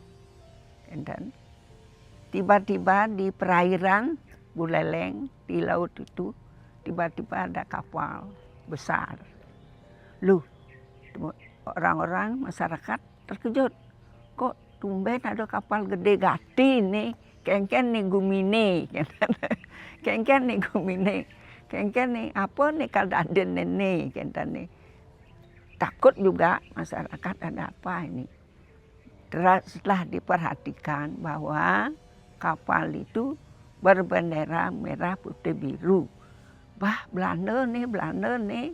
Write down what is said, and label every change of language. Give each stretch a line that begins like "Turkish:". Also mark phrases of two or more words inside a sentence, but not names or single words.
Indonesian: Dan tiba-tiba di perairan Buleleng, di laut itu, tiba-tiba ada kapal besar. Loh, orang-orang masyarakat terkejut. Kok tumben ada kapal
Balinese: gede gati nih, kengken nih gumine. Kengken nih gumine. Kengken nih apa nih kaldaden nih, kenten nih.
Indonesian: Takut juga masyarakat ada apa ini. Setelah diperhatikan bahwa kapal itu berbendera merah putih biru. Bah, Belanda nih.